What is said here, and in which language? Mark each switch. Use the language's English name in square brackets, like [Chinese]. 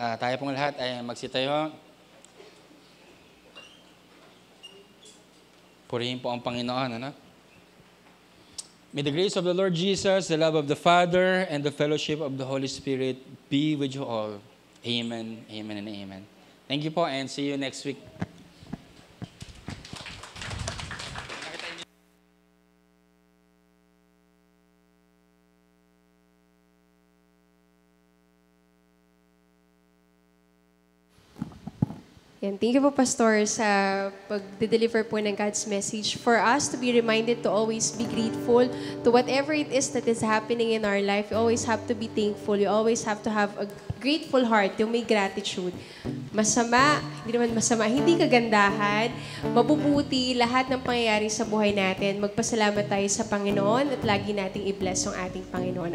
[Filipino] Tayo pong lahat ay magsitayo. Purihin po ang Panginoon, ano? [English] May the grace of the Lord Jesus, the love of the Father, and the fellowship of the Holy Spirit be with you all. Amen, amen, and amen. Thank you po, and see you next week. [Filipino] Yan. [English] Thank you [Filipino] po, Pastor, sa pag-deliver po ng God's message. [English] For us to be reminded to always be grateful to whatever it is that is happening in our life. You always have to be thankful. You always have to have a grateful heart, [Filipino] yung may gratitude. Masama, hindi naman masama, hindi kagandahan, mabubuti lahat ng pangyayari sa buhay natin. Magpasalamat tayo sa Panginoon at lagi nating i-bless ang ating Panginoon.